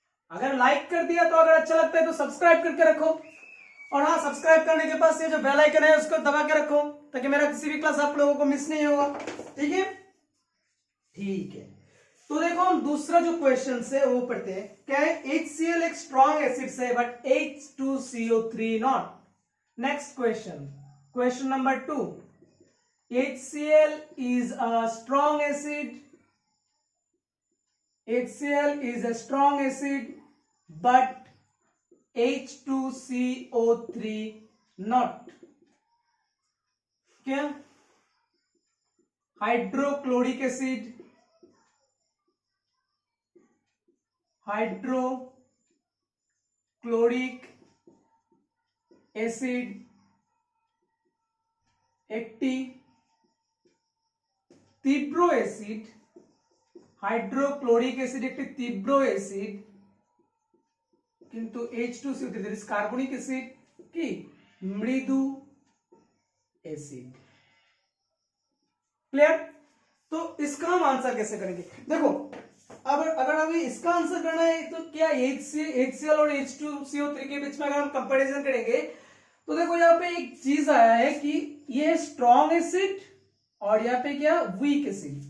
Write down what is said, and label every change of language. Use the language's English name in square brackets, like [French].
[Hindi] अगर लाइक कर दिया तो अगर अच्छा लगता है तो सब्सक्राइब करके रखो, और हाँ, सब्सक्राइब करने के पास ये जो बेल आइकन है उसको दबा के रखो ताकि मेरा किसी भी क्लास आप लोगों को मिस नहीं होगा, ठीक है, ठीक है। तो देखो हम दूसरा जो क्वेश्चन है वो पढ़ते हैं। क्या है, HCl एक स्ट्रॉन्ग एसिड से but H2CO3 not. [English] Next question, question number 2, HCl is a strong acid, HCl is a strong acid but H2CO3 not। [Hindi] क्या, हाइड्रोक्लोरिक एसिड, हाइड्रोक्लोरिक एसिड [Bangla] একটি তীব্র অ্যাসিড, হাইড্রোক্লোরিক অ্যাসিড একটি তীব্র অ্যাসিড, কিন্তু H2CO3 that is कार्बनिक acid কি মৃদু acid. [Hindi] Clear, तो इसका हम आंसर कैसे करेंगे, देखो अगर अभी इसका आंसर करना है तो क्या HCl और H2CO3 के बीच में अगर हम कंपैरिजन करेंगे तो देखो यहाँ पे एक चीज आया है कि ये स्ट्रॉन्ग एसिड और यहाँ पे क्या वीक एसिड।